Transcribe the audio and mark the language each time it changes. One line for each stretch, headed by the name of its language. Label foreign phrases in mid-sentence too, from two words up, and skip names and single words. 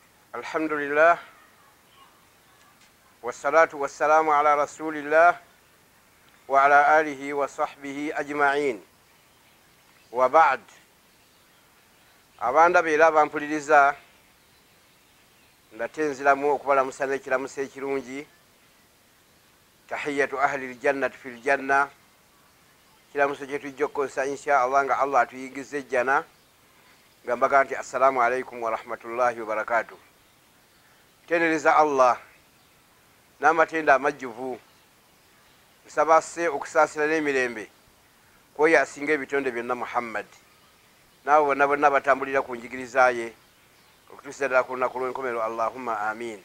Arabic: الحمد لله والصلاة والسلام على رسول الله وعلى آله وصحبه أجمعين وبعد.
Ganda: abanda beera bampuliriza ndate nziramu okubalamusa n'ekiramusa ekirungi.
Arabic: تحية أهل الجنة في الجنة,
Ganda: kiramuso kye tujja okukozesa
Arabic: إن شاء الله
Ganda: nga allah atuyigiza ejjana, nga mbaga nti
Arabic: السلام عليكم ورحمة الله وبركاته.
Ganda: Tenereza allah n'amatenda amajjuvu, nsaba asse okusaasira n'emirembe kwoyo asinga ebitonde byonna muhammad n'abo bonna bonna batambulira ku njigiriza ye okutuusa ddala ku lunaku lw'enkomero,
Arabic: اللهم آمين.